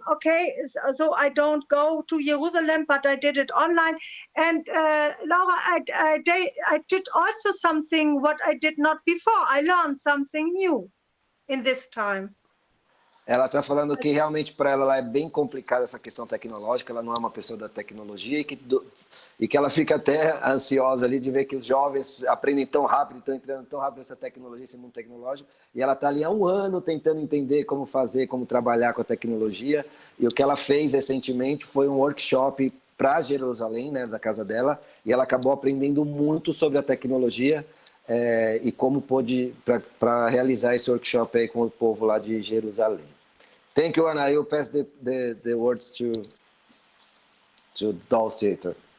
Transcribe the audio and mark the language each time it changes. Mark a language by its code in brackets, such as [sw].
[en] Okay, so I don't go to Jerusalem, but I did it online. And Laura, I did also something what I did not before. I learned something new in this time. [pt] Ela está falando que realmente para ela é bem complicada essa questão tecnológica, ela não é uma pessoa da tecnologia e que ela fica até ansiosa ali de ver que os jovens aprendem tão rápido, estão entrando tão rápido nessa tecnologia, esse mundo tecnológico, e ela está ali há 1 ano tentando entender como fazer, como trabalhar com a tecnologia, e o que ela fez recentemente foi um workshop para Jerusalém, né, da casa dela, e ela acabou aprendendo muito sobre a tecnologia e como pôde para realizar esse workshop aí com o povo lá de Jerusalém. [en] Thank you, Anna. I will pass the words to Dolls Theatre.